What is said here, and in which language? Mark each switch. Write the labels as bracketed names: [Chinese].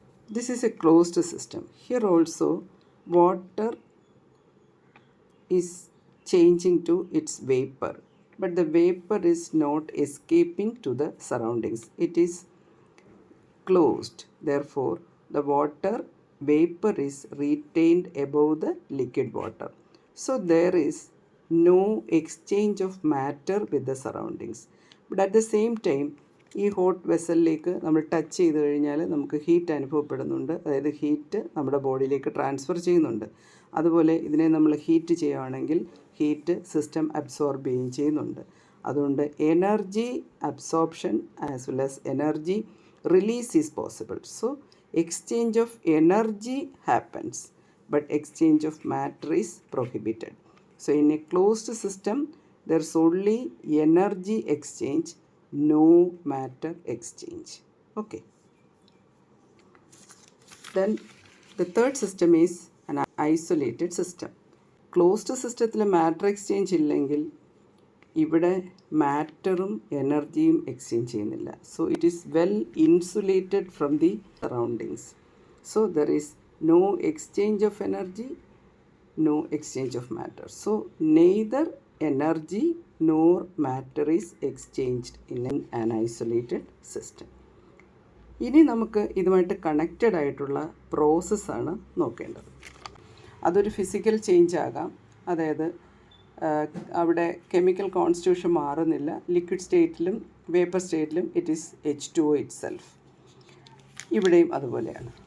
[English] This is a closed system. Here also water is changing to its vapour, but the vapour is not escaping to the surroundings. It is closed. Therefore, the water vapor is retained above the liquid water. So there is no exchange of matter with the surroundings. But at the same time, [Malayalam] ഈ hot വെസലിലേക്ക് നമ്മൾ touch ചെയ്ത് കഴിഞ്ഞാൽ നമുക്ക് heat അനുഭവപ്പെടുന്നുണ്ട്. അതായത് heat നമ്മുടെ ബോഡിയിലേക്ക് transfer ചെയ്യുന്നുണ്ട്. അതുപോലെ ഇതിനെ നമ്മൾ ഹീറ്റ് ചെയ്യുകയാണെങ്കിൽ ഹീറ്റ് സിസ്റ്റം അബ്സോർബ് ചെയ്യുകയും ചെയ്യുന്നുണ്ട്. [English] അതുകൊണ്ട് energy absorption as well as energy release is possible. So exchange of energy happens, but exchange of matter is prohibited. So in a closed system there's only energy exchange, no matter exchange. Okay, then the third system is isolated system. [Malayalam] Closed സിസ്റ്റത്തിൽ matter exchange ഇല്ലെങ്കിൽ ഇവിടെ മാറ്ററും എനർജിയും exchange ചെയ്യുന്നില്ല. [English] So it is well insulated from the surroundings. So there is no exchange of energy, no exchange of matter. So neither energy nor matter is exchanged in an isolated system. [Malayalam] ഇനി നമുക്ക് ഇതുമായിട്ട് connected ആയിട്ടുള്ള പ്രോസസ്സാണ് നോക്കേണ്ടത്. അതൊരു physical change ആകാം, അതായത് അവിടെ കെമിക്കൽ കോൺസ്റ്റിറ്റ്യൂഷൻ മാറുന്നില്ല. Liquid സ്റ്റേറ്റിലും vapour സ്റ്റേറ്റിലും [English] It is H2O itself. [Malayalam] ഇവിടെയും അതുപോലെയാണ്.